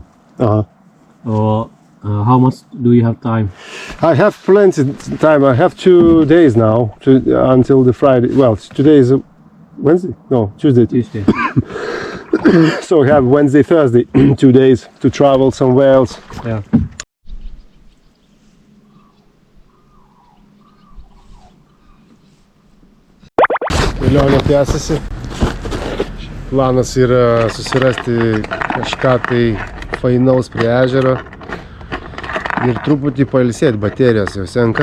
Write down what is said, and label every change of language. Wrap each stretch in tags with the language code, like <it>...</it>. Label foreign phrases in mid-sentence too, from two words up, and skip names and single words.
<en>Or how much do you have time? I have plenty of time. I have 2 days now until the Friday. Well, today is Wednesday? No, Tuesday. Tuesday. So I have Wednesday, Thursday, 2 days to travel somewhere else. Yeah.</en> <lt>Kelionė tęsiasi. Planas yra susirasti kažką tai fainaus prie ežero ir truputį pailsėti, baterijos jau senka.</lt>